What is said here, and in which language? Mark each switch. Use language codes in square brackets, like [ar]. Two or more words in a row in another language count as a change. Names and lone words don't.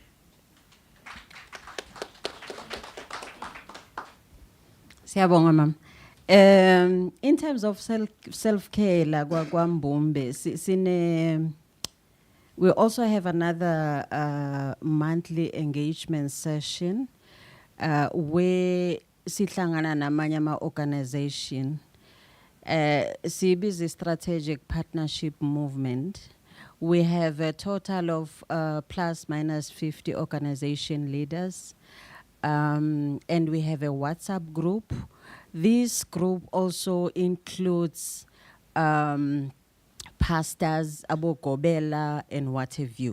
[zu] Siyabonga mama. [en] In terms of self-care la kwaMbumbe, we also have another monthly engagement session where [zu] sihlangana namanye ama-organization. [en] Sibiza strategic partnership movement. We have a total of plus minus 50 organization leaders. And we have a WhatsApp group. This group also includes pastors, Abo Gobela, and what have you.